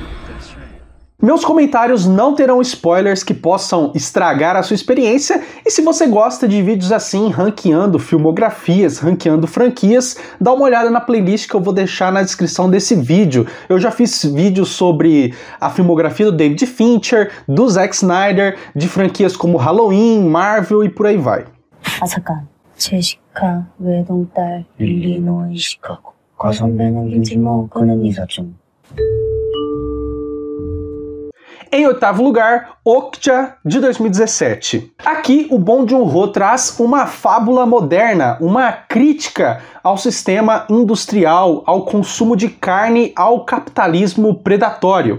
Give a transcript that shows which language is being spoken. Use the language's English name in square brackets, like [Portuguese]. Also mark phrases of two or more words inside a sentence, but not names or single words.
[Portuguese] Meus comentários não terão spoilers que possam estragar a sua experiência, e se você gosta de vídeos assim, ranqueando filmografias, ranqueando franquias, dá uma olhada na playlist que eu vou deixar na descrição desse vídeo. Eu já fiz vídeos sobre a filmografia do David Fincher, do Zack Snyder, de franquias como Halloween, Marvel e por aí vai. [Korean] 잠깐, 제시카 외동딸 일리노이 시카고 과선배는 김진모 그는 이사촌. [Portuguese] Em oitavo lugar, Okja, de 2017. Aqui, o Bong Joon-ho traz uma fábula moderna, uma crítica ao sistema industrial, ao consumo de carne, ao capitalismo predatório.